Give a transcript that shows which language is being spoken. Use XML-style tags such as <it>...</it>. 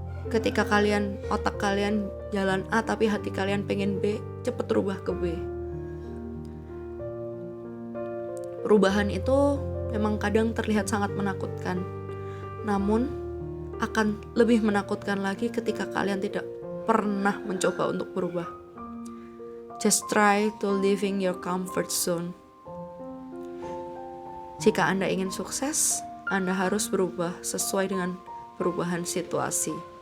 <id>Ketika otak kalian jalan A tapi hati kalian pengen B, cepet rubah ke B. Perubahan itu memang kadang terlihat sangat menakutkan, namun akan lebih menakutkan lagi ketika kalian tidak pernah mencoba untuk berubah.</id> <en>Just try to living your comfort zone.</en> <id>Jika Anda ingin sukses, Anda harus berubah sesuai dengan perubahan situasi.</id>